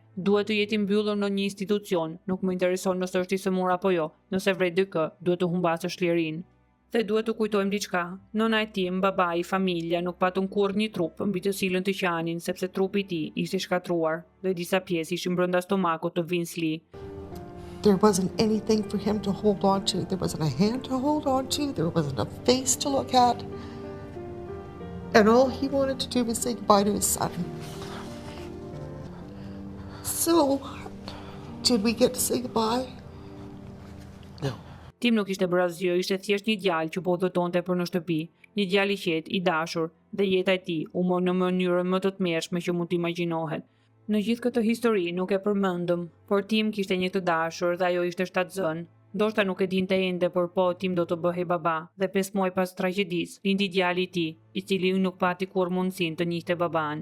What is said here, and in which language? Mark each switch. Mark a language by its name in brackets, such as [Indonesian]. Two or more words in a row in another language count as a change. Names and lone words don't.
[Albanian] Duhet të jetë i mbyllur në një institucion, nuk më intereson nëse është i sëmur apo jo. Nëse vret dikë, duhet të humbasësh lirinë. Dhe duhet të kujtojmë diçka. Nëna e Tim, babai, familja nuk patën kurrë një trup mbi të cilën të qanin sepse trupi i tij ishte shkatruar dhe disa pjesë ishin brenda stomakut të Vince Lee. [English] There wasn't anything for him to hold on to. There wasn't a hand to hold on to. There wasn't a face to look at. And all he wanted to do was say goodbye to his son. So, did we get to say goodbye? No. [Albanian] Tim nuk ishte bërë asgjë, ishte thjesht një djalë që po udhëtonte për në shtëpi, një djalë i qetë, i dashur, dhe jeta e tij u mor në mënyrën më të tmerrshme që mund të imagjinohet. Në gjithë këtë histori nuk e përmendëm, por Tim kishte një të dashur dhe ajo ishte shtatzën. Ndoshta nuk e dinte ende, por po Tim do të bëhej baba dhe 5 muaj pas tragjedisë lindi djali i tij, i cili nuk pati kurrë mundësinë të njihte baban.